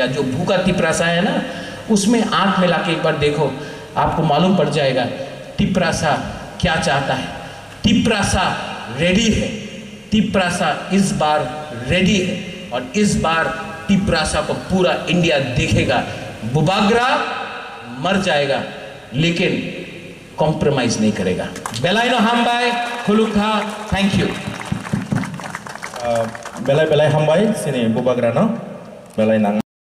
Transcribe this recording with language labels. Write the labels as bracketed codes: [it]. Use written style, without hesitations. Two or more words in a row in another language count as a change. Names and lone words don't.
[hi] जो भूखा तिपरासा है ना, उसमें आंख मिला के एक बार देखो, आपको मालूम पड़ जाएगा तिपरासा क्या चाहता है। तिपरासा रेडी है, तिपरासा इस बार रेडी है, और इस बार तिपरासा को पूरा इंडिया देखेगा। बुबागरा मर जाएगा लेकिन कॉम्प्रोमाइज नहीं करेगा। [trp] बेलाइनो हामबाय खुलुखा, [en] thank you. [trp] बेलाय बेलाय हामबाय सिने बुबागरा ना बेलाय नांग